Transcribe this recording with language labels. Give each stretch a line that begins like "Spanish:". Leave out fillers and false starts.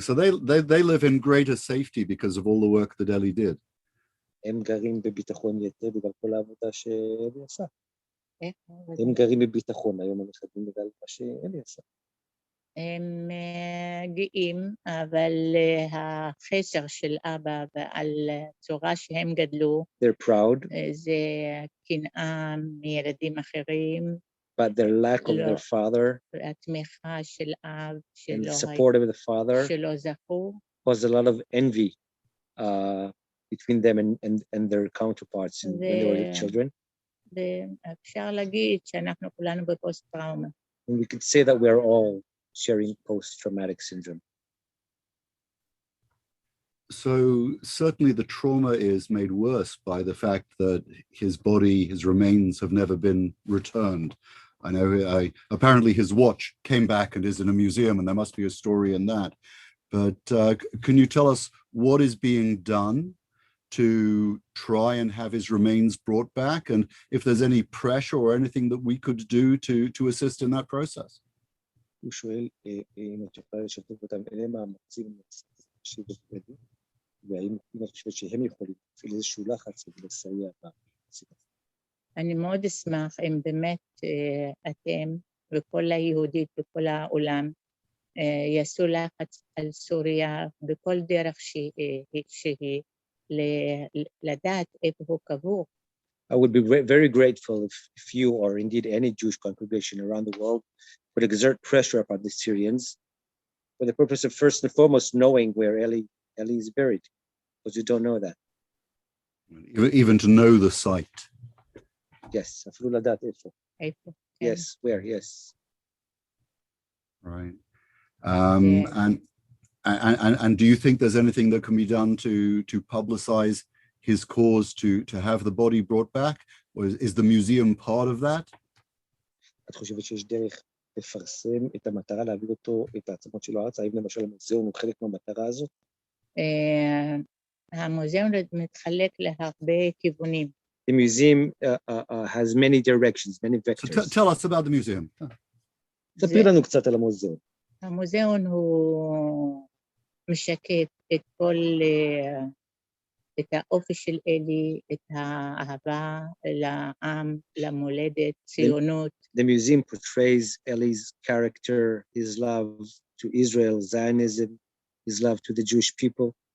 English: So they live in greater safety because of all the work that Eli did.
Hebrew: הם גרים בביטחון יתר בגלל כל העבודה שאלי עשה. הם גרים בביטחון היום הנכדים בגלל מה שאלי עשה. הם גאים, אבל החסר של אבא ועל צורה שהם גדלו,
English: they're proud,
Hebrew: זה קנאה מילדים אחרים,
English: but their lack of their father
Hebrew: התמיכה של אב
English: and the support of the father
Hebrew: שלא זכו,
English: caused a lot of envy between them and their counterparts when they were children.
Hebrew: ואפשר להגיד שאנחנו כולנו בפוסט טראומה.
English: And we could say that we're all sharing post-traumatic syndrome. So certainly the trauma is made worse by the fact that his body, his remains have never been returned. I know apparently his watch came back and is in a museum, and there must be a story in that. But can you tell us what is being done to try and have his remains brought back, and if there's any pressure or anything that we could do to assist in that process?
Hebrew: הוא שואל אם את יכולה לשתף אותם, אלה מאמצים שבפרדים, והאם את חושבת שהם יכולים להפעיל איזשהו לחץ ולסייע בסיפור. אני מאוד אשמח אם באמת אתם וכל היהודית בכל העולם יעשו לחץ על סוריה בכל דרך שהיא לדעת איפה הוא קבור.
English: I would be very grateful if you or indeed any Jewish congregation around the world would exert pressure upon the Syrians for the purpose of first and foremost knowing where Eli is buried, because you don't know that. Even to know the site. Yes,
Hebrew: אפילו לדעת איפה. איפה?
English: Yes, where, yes. Right. Yeah. And do you think there's anything that can be done to publicize his cause to have the body brought back, or is the museum part of that?
Hebrew: את חושבת שיש דרך לפרסם את המטרה, להביא אותו, את העצמות שלו ארצה, האם למשל המוזיאון הוא חלק מהמטרה הזאת? המוזיאון מתחלק להרבה כיוונים.
English: The museum has many directions, many vectors. So tell us about the museum.
Hebrew: תספרי לנו קצת על המוזיאון. המוזיאון הוא משקף את כל, את האופי של אלי, את האהבה לעם, למולדת, ציונות.
English: The museum portrays Eli's character, his love to Israel, Zionism, his love to the Jewish people.